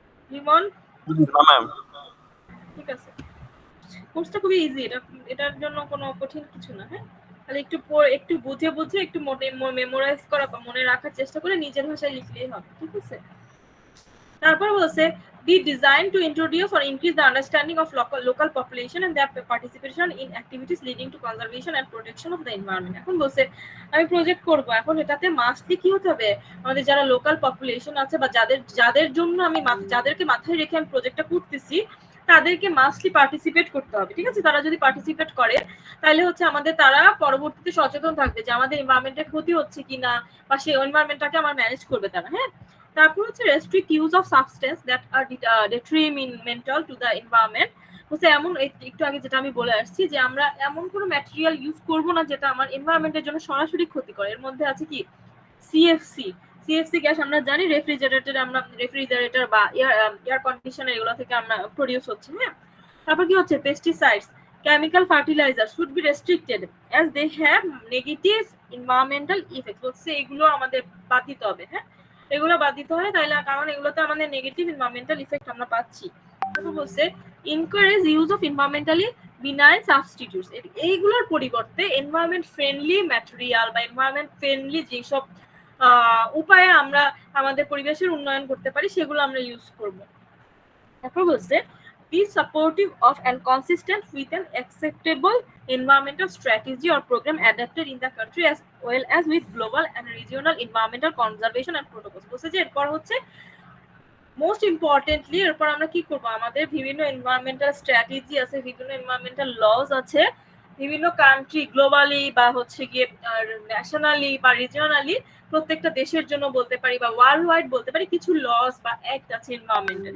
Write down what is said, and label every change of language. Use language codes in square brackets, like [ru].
[bn] রিমন? না ম্যাম। ঠিক আছে, কোর্সটা খুবই ইজি, এটার জন্য কোনো কঠিন কিছু না, হ্যাঁ, তাহলে একটু বুঝে একটু মেমোরাইজ করা বা মনে রাখার চেষ্টা করে নিজের ভাষায় লিখলেই হবে, ঠিক আছে। তারপর বলছে [en] be designed to introduce or increase the understanding of local population and their participation in activities leading to conservation and protection of the environment। [bn] এখন বলছে আমি প্রজেক্ট করব, এখন এটাতে মাস্টলি কি হতে হবে, আমাদের যারা লোকাল পপুলেশন আছে বা যাদের জন্য আমি যাদেরকে মাথায় রেখে আমি প্রজেক্টটা করতেছি তাদেরকে মাস্টলি পার্টিসিপেট করতে হবে, ঠিক আছে। তারা যদি পার্টিসিপেট করে তাহলে হচ্ছে আমাদের তারা পরবর্তীতে সচেতন থাকবে যে আমাদের এনভায়রনমেন্টের ক্ষতি হচ্ছে কিনা বা সেই এনভায়রনমেন্টটাকে আমার ম্যানেজ করবে তারা, হ্যাঁ। তারপর হচ্ছে [en] Restrict use of substance that are detrimental to the environment. [bn] হচ্ছে এমন একটু আগে যেটা আমি বলে আসছি যে আমরা এমন কোনো ম্যাটেরিয়াল ইউজ করব না যেটা আমার এনভায়রনমেন্টের জন্য সরাসরি ক্ষতি করে। এর মধ্যে আছে কি সিএফসি গ্যাস, আমরা জানি রেফ্রিজারেটর বা এয়ার কন্ডিশনার এগুলো থেকে আমরা প্রডিউস হচ্ছে, হ্যাঁ। তারপর কি হচ্ছে [en] Pesticides, chemical fertilizers should be restricted as they have negative environmental effects। [bn] বলছে এগুলো আমাদের বাদ দিতে হবে, হ্যাঁ, এগুলো বাদ দিতে হয়, তাইলে কারণ এগুলোতে আমাদের নেগেটিভ এনভায়রনমেন্টাল ইফেক্ট আমরা পাচ্ছি। তারপর বলছে [en] encourage use of environmentally benign substitutes, [bn] এইগুলোর পরিবর্তে এনভায়রনমেন্ট ফ্রেন্ডলি ম্যাটেরিয়াল বা এনভায়রনমেন্ট ফ্রেন্ডলি যেসব উপায়ে আমরা আমাদের পরিবেশের উন্নয়ন করতে পারি সেগুলো আমরা ইউজ করব। তারপর বলছে [en] be supportive of and consistent with an acceptable environmental strategy or program adapted in the country as well as with global and regional environmental conservation and protocols। [bn] বলছে যে এরপর হচ্ছে মোস্ট ইম্পর্টেন্টলি এরপর আমরা কি করব, আমাদের বিভিন্ন এনভায়রনমেন্টাল স্ট্র্যাটেজি আছে, বিভিন্ন এনভায়রনমেন্টাল লজ আছে, বিভিন্ন কান্ট্রি গ্লোবালি বা হচ্ছে গিয়ে ন্যাশনালি বা রিজিওনালি প্রত্যেকটা দেশের জন্য বলতে পারি বা ওয়ার্ল্ড ওয়াইড বলতে পারি কিছু লস বা অ্যাক্ট আছে এনভায়রনমেন্টের।